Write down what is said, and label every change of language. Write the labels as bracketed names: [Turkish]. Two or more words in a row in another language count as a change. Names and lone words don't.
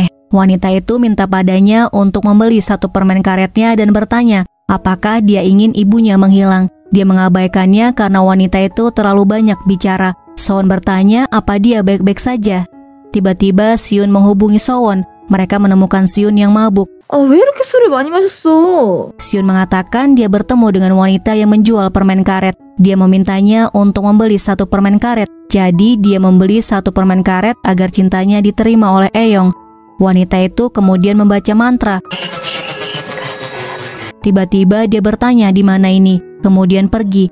[Indonesian] Wanita itu minta padanya untuk membeli satu permen karetnya dan bertanya apakah dia ingin ibunya menghilang. Dia mengabaikannya karena wanita itu terlalu banyak bicara. Sowon bertanya apa dia baik-baik saja. Tiba-tiba Siun menghubungi Sowon. Mereka menemukan Siun yang mabuk. [Korean] 왜 이렇게 술을 많이 마셨어? [Indonesian] Siun mengatakan dia bertemu dengan wanita yang menjual permen karet. Dia memintanya untuk membeli satu permen karet. Jadi dia membeli satu permen karet agar cintanya diterima oleh Eong. Wanita itu kemudian membaca mantra. Tiba-tiba dia bertanya di mana ini, kemudian pergi.